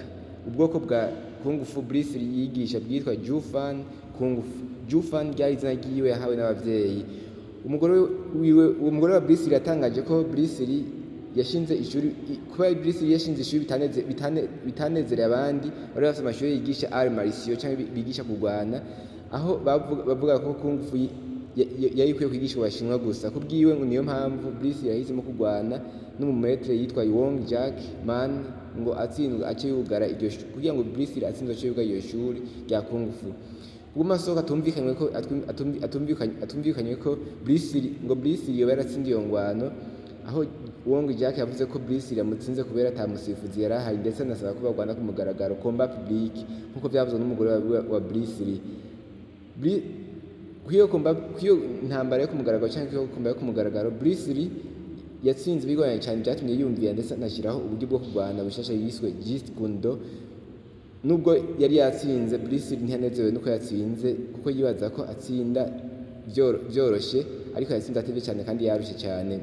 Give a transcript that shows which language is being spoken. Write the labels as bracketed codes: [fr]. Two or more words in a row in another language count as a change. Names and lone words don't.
[rn] Ubwoko bwa Kung Fu Bruce Lee yigisha bwitwa Ju-fan Kung Fu. Ju-fan ryari izina ryiwe yahawe n'ababyeyi. Umugore wa Bruce Lee yatangaje ko Bruce Lee yashinze ishuri bitanezereye abandi bari bafite amashuri yigisha [fr] Arts Martiaux [rn] cyangwa bigisha kugwana, aho bavuga ko Kung Fu yari ikwiye kwigishwa Abashinwa gusa. Kubwiwe ngo niyo mpamvu Bruce Lee yahisemo kugwana n'umumetre yitwa Wong Jack Man ngo atsindwe ace yugara iryo shuri, kugira ngo Bruce Lee atsindwe ace yugara iryo shuri rya Kung Fu. Ubwo atumvikanye ko Bruce Lee yoba yaratsindiye iyo ngwano, aho Uwongo Jack yavuze ko Brisili yamutsinze kubera ata musifuzi yari ahari ndetse anasaba ko barwana ku mugaragaro [fr] combat public [rn] nk'uko byavuzwe n'umugore wa Brisili. Kw'iyo ntambara yo ku mugaragaro cyangwa kw'iyo combat yo ku mugaragaro, Brisili yatsinze bigoranye cyane, byatumye yumvira ndetse anashyiraho uburyo bwo kurwana bushasha yiswe Jeet Kune Do. Nubwo yari yatsinze, Brisili ntiyanezerewe nuko yatsinze kuko yibaza ko atsinda byoroshye, ariko yatsinze atevye cyane kandi yarushye cyane.